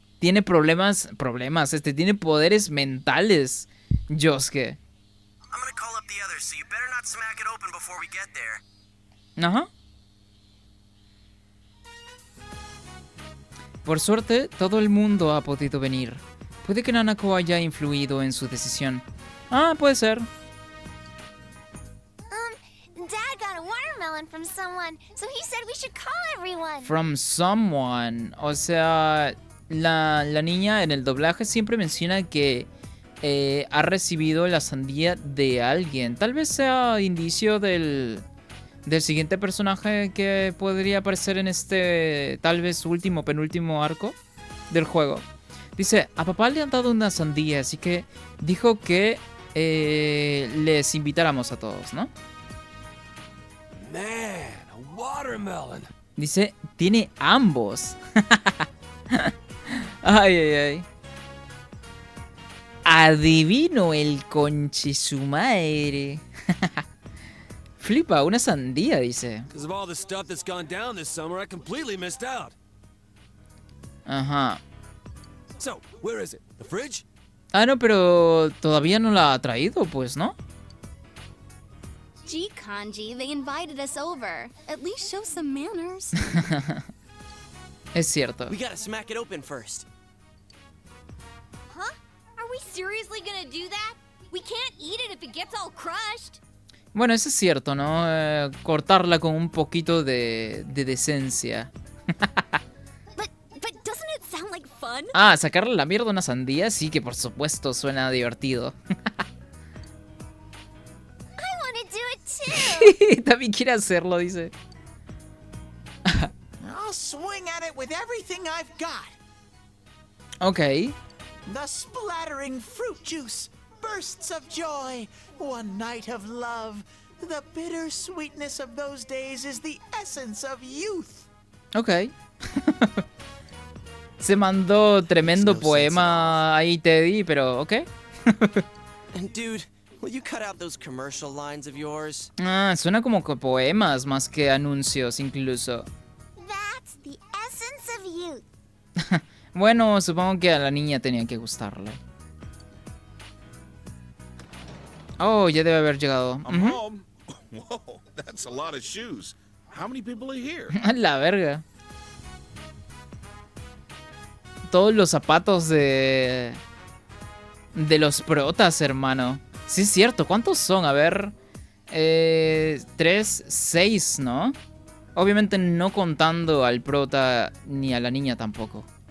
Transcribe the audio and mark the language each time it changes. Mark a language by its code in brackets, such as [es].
[es] Tiene problemas, tiene poderes mentales, Yosuke. [en] I'm gonna call up the others, so you better not smack it open before we get there. [es] Ajá. Por suerte, todo el mundo ha podido venir. Puede que Nanako haya influido en su decisión. Ah, puede ser. [en] watermelon from someone, so he said we should call everyone. From someone. [es] O sea, la niña en el doblaje siempre menciona que ha recibido la sandía de alguien. Tal vez sea indicio del siguiente personaje que podría aparecer en este tal vez último, penúltimo arco del juego. Dice, a papá le han dado una sandía, así que dijo que les invitáramos a todos, ¿no? [en] Man, a watermelon. [es] Dice, tiene ambos. Ay, ay, ay. Adivino el conche su madre. Flipa, una sandía, dice. [en] Because of all the stuff that's gone down this summer, I completely missed out. [es] Ajá. [en] So, where is it? The fridge? [es] Ah, no, pero todavía no la ha traído, pues, ¿no? [en] Gee, Kanji, they invited us over. At least show some manners. [es] Es cierto. [en] We gotta smack it open first. Huh? Are we seriously gonna do that? We can't eat it if it gets all crushed. [es] Bueno, eso es cierto, ¿no? Cortarla con un poquito de decencia. [en] But doesn't it sound like fun? [es] Ah, sacarle la mierda a una sandía, sí que por supuesto suena divertido. [en] I want to do it too. [es] También quiere hacerlo, dice. [en] I'll swing at it with everything I've got. Ok. The splattering fruit juice, bursts of joy, one night of love. The bitter sweetness of those days is the essence of youth. Ok. [es] Se mandó tremendo poema ahí, Teddy, pero ok. [en] And dude, will you cut out those commercial lines of yours? [es] Ah, suena como que poemas más que anuncios incluso. [en] That's the essence of youth. [es] Bueno, supongo que a la niña tenía que gustarle. Oh, ya debe haber llegado. [en] I'm Ujú. home. Whoa, that's a lot of shoes. How many people are here? [es] A la verga. Todos los zapatos de los protas, hermano. Sí es cierto, ¿cuántos son? A ver. 3, 6, ¿no? Obviamente no contando al prota ni a la niña tampoco.